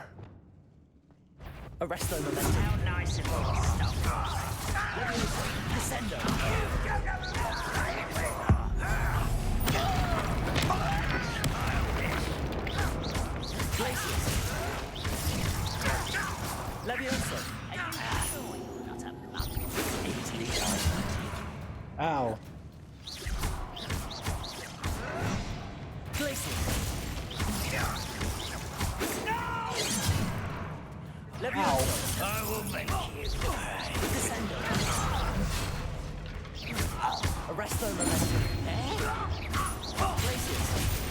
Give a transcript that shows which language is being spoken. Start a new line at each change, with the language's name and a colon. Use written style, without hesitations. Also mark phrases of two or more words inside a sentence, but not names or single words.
Latin: Arresto momentum.
English: How nice of you to stop by.
Latin: Descendo. Glacius. Levioso. Ow. Glacius. Ow.
English: I will make you.
Latin: Descendo. Arresto momentum. Glacius.